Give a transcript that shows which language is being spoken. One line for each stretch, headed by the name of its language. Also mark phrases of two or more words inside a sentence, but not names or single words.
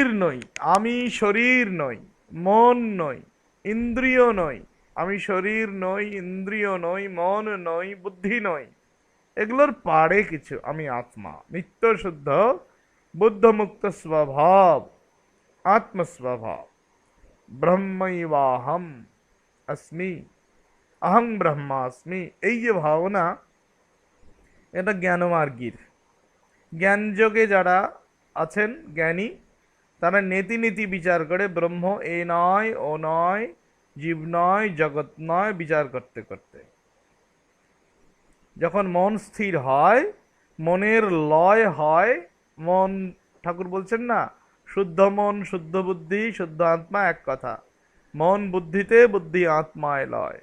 Bangla: নই, আমি শরীর নই, মন নই, ইন্দ্রিয় নই, আমি শরীর নই, ইন্দ্রিয় নই, মন নই, বুদ্ধি নই, এগুলোর পারে কিছু, আমি আত্মা, নিত্য শুদ্ধ বুদ্ধমুক্ত স্বভাব, আত্মস্বভাব,
Sanskrit: ব্রহ্মৈবাহম अस्मि, अहं ब्रह्मास्मि।
Bangla: এই যে ভাবনা, এটা জ্ঞানমার্গীর। জ্ঞানযোগে যারা আছেন জ্ঞানী, তারা নীতি নীতি বিচার করে ব্রহ্ম এ নয়, ও নয়, জীব নয়, জগৎ নয়, বিচার করতে করতে যখন মন স্থির হয়, মনের লয় হয়, মন, ঠাকুর বলছেন না শুদ্ধ মন শুদ্ধ বুদ্ধি শুদ্ধ আত্মা এক কথা, মন বুদ্ধিতে, বুদ্ধি আত্মায় লয়।